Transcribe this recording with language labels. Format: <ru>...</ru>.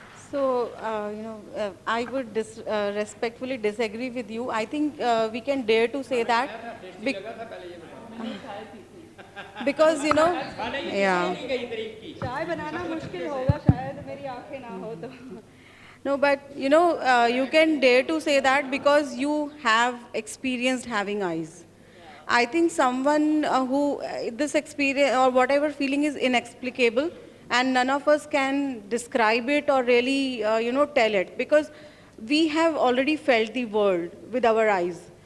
<en>So, I would respectfully disagree with you. I think we can dare to say that because, you know, yeah.</en> <hi>चाय बनाना मुश्किल होगा शायद मेरी आंखें ना हो तो.</hi> <en>No, but, you know, you can dare to say that because you have experienced having eyes. I think someone who, this experience or whatever feeling is inexplicable, and none of us can describe it or really, tell it, because we have already felt the world with our eyes.</en>